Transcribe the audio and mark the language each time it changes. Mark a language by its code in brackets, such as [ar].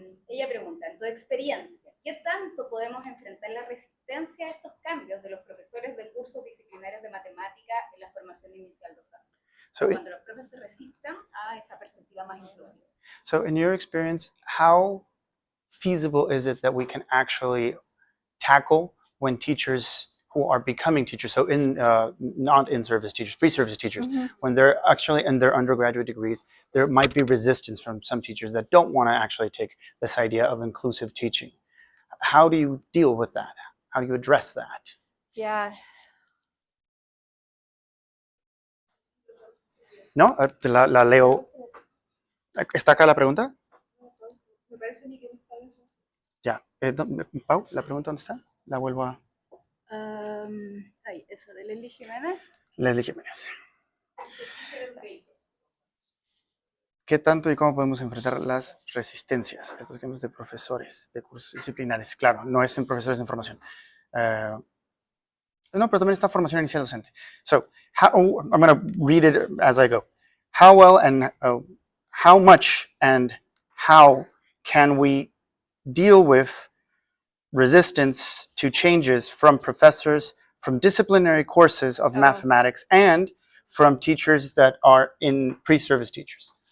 [es] Ella pregunta, en tu experiencia, ¿qué tanto podemos enfrentar la resistencia a estos cambios de los profesores de cursos disciplinarios de matemática en la formación inicial docente? Cuando los profesores se resistan a esta perspectiva más inclusiva. [en] So in your experience, how feasible is it that we can actually tackle when teachers who are becoming teachers, so not in-service teachers, pre-service teachers, when they're actually in their undergraduate degrees, there might be resistance from some teachers that don't want to actually take this idea of inclusive teaching. How do you deal with that? How do you address that? Yeah. [es] ¿No? La leo. ¿Está acá la pregunta? Me parece a mí que no está bien. Ya. Pau, ¿la pregunta dónde está? La vuelvo a... Esa de Leslie Jiménez. Leslie Jiménez. ¿Qué tanto y cómo podemos enfrentar las resistencias a estos cambios de profesores de cursos disciplinares? Claro, no es en profesores de formación. No, pero también está formación inicial docente. [en] So, I'm going to read it as I go. How well and how much and how can we deal with resistance to changes from professors, from disciplinary courses of mathematics, and from teachers that are in pre-service teachers?